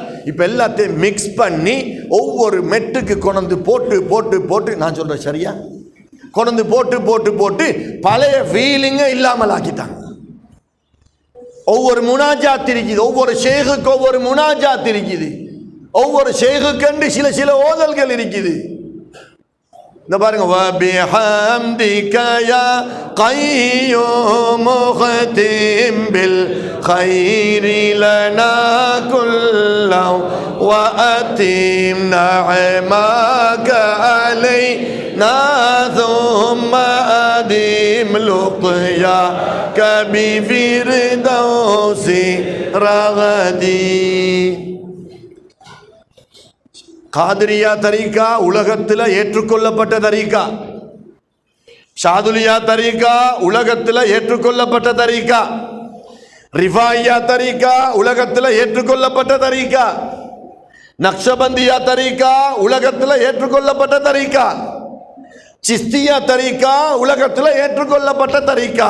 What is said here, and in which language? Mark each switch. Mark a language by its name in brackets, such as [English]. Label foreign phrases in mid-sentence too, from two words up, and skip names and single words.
[Tamil] இப்போ எல்லாத்தையும் மிக்ஸ் பண்ணி ஒவ்வொரு மெட்டுக்கு கொண்டு போட்டு போட்டு போட்டு, நான் சொல்கிறேன் சரியா, கொண்டு போட்டு போட்டு போட்டு பழைய ஃபீலிங்கை இல்லாமல் ஆக்கிட்டாங்க. ஒவ்வொரு முனாஜாத் இருக்குது, ஒவ்வொரு ஷேகுக்கு ஒவ்வொரு முனாஜாத் இருக்குது, ஒவ்வொரு ஷேகுக்கண்டு சில சில ஓதல்கள் இருக்குது. இந்த பாருங்க, [Arabic] وَبِحَمْدِكَ يَا قَيُّومُ خَتِمْ بِالْخَيْرِ لَنَا كُلًّا وَأَتِمْ نَعْمَكَ عَلَيْنَا ثُمَّ أَدِمْ لُقْيَاكَ بِفِرْدَوْسِ رَغَدِي. [Tamil] காதிரியா தரீக்கா உலகத்தில் ஏற்றுக்கொள்ளப்பட்ட தரீக்கா, ஷாதுலியா தரீக்கா உலகத்தில் ஏற்றுக்கொள்ளப்பட்ட தரீக்கா. ரிஃபாயியா தரீகா உலகத்தில் ஏற்றுக்கொள்ளப்பட்ட தரீகா, நக்ஷபந்தியா தரீகா உலகத்தில் ஏற்றுக்கொள்ளப்பட்ட தரீகா, சிஸ்தியா தரீகா உலகத்தில் ஏற்றுக்கொள்ளப்பட்ட தரீகா.